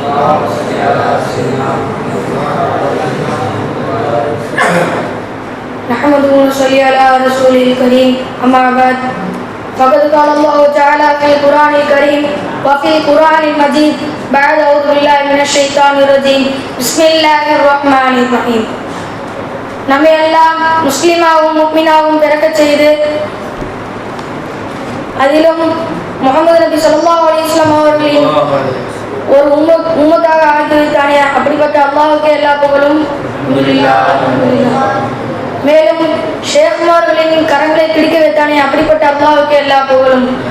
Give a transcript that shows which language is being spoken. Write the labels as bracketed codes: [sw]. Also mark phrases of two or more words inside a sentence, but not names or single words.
[ar] نحمده ونصلي على رسوله الكريم. أما بعد فقد قال الله تعالى في القرآن الكريم وفي القرآن المجيد بعد أعوذ بالله من الشيطان الرجيم بسم الله الرحمن الرحيم. [ta] நம்மை எல்லாம் முஸ்லிமாவும் முக்மினாவும் பிறக்கச் செய்து அதிலும் முஹம்மது நபி [ar] صلى الله عليه وسلم [ta] அவர்களின் ஒரு உம்மத்தாக ஆக்கி வைத்தானே, அப்படிப்பட்ட அல்லாஹ்வுக்கு எல்லா புகழும். மேலும் ஷேக்மார்களின் கரங்களை பிடிக்க வைத்தானே, அப்படிப்பட்ட அல்லாஹ்வுக்கு எல்லா புகழும்.